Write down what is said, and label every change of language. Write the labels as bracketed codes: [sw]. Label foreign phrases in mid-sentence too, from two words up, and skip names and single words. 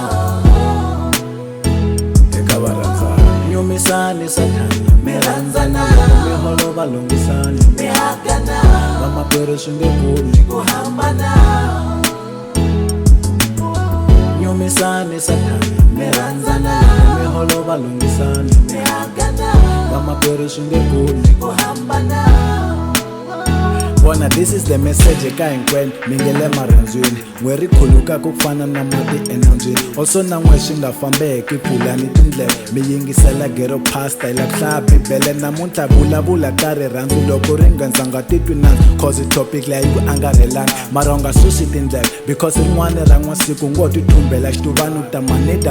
[ts] eka varandzani nyumisani sathana mi rhandzana mi holova lunghisani mi hakana vamakwerhu swi nge pfuni ku hambana nyumisani sathana mi rhandzana mi holova lunghisani mi hakana vamakwerhu swi nge pfuni ku hambana. Bona [en] this is the message [ts] eka hinkwenu mi nge le marhandzweni n'we ri khuluka ku fana na mati enambyeni also na n'we swi nga fambeki pfulani tindlela mi yingisela gero pasta hi la ku hlaya bibele namuntlha vulavula ka rirhandzu loko ri nghenza nga titwi nandzu cause topic leyi ku angarhelanga mara u nga susi tindlela because rin'wana ra n'wasiku ngo ti thumbela xituvani u ta manida